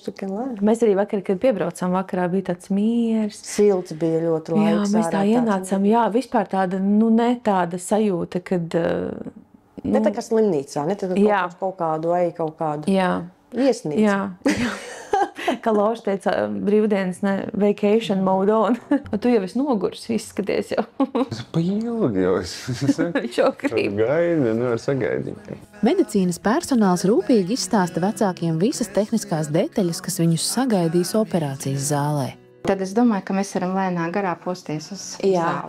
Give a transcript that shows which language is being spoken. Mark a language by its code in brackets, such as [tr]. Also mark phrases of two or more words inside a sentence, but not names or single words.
[lv] Mēs arī vakar, kad piebraucām vakarā, bija tāds miers. Silts bija ļoti laiks. Jā, mēs tā ienācām. Jā, vispār tāda, ne tāda sajūta, kad Ne tā kā slimnīcā, ne tā kā kaut kādu vai kaut kādu viesnīcu. Jā. Kā Lauša teica, brīvdienas, ne, [en] vacation mode on. [lv] Tu jau esi nogurs, izskaties jau. Es pa ilgi jau. Viņš jau grib. Gaida, nevar sagaidīt. Medicīnas personāls rūpīgi izstāsta vecākiem visas tehniskās detaļas, kas viņus sagaidīs operācijas zālē. Tad es domāju, ka mēs varam lēnā garā posties uz zāli.